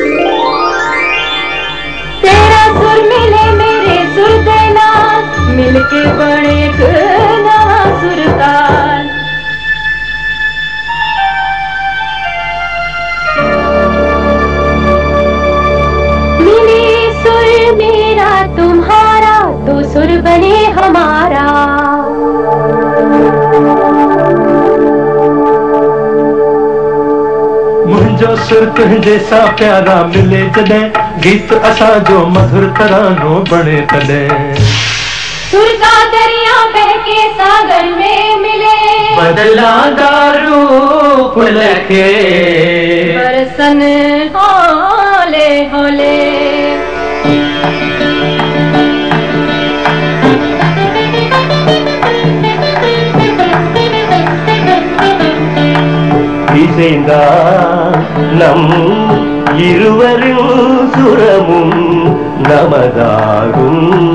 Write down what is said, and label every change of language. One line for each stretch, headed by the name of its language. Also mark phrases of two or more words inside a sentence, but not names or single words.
Hindi: तेरा सुर मिले मेरे सुर देना मिलके बने एक नवा सुरताल मिले सुर मेरा तुम्हारा तो सुर बने हमारा
Sindhi: मुंहिंजो सुर तुंहिंजे सां प्यारा मिले जॾहिं गीत असां जो मधुर तरानो बणे तॾहिं
Hindi: सुर का दरिया बह के सागर में मिले
Punjabi: बदलांदा रूप लखे बरसन होले होले
Tamil: இசைந்தா நம் இருவரும் சுரமும் நமதாகும்